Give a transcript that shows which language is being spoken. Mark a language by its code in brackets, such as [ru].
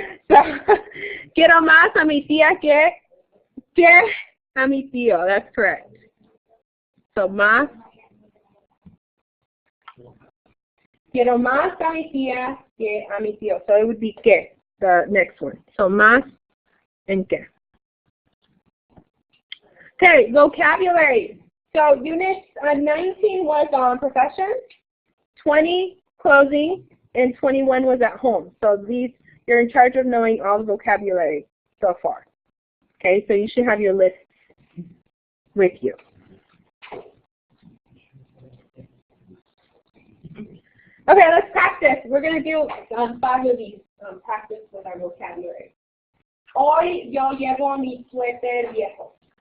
[es] So, quiero más a mi tía que a mi tío. [en] That's correct. [es] So, más. Quiero más a mi tía que a mi tío. [en] So, it would be que, the next one. So, más and que. Okay, vocabulary. So, unit 19 was on profession, 20 closing, and 21 was at home. So, you're in charge of knowing all the vocabulary so far. Okay, so you should have your list with you. Okay, let's practice. We're going to do 5 of these practice with our vocabulary. [es] Hoy yo llevo mi suéter viejo.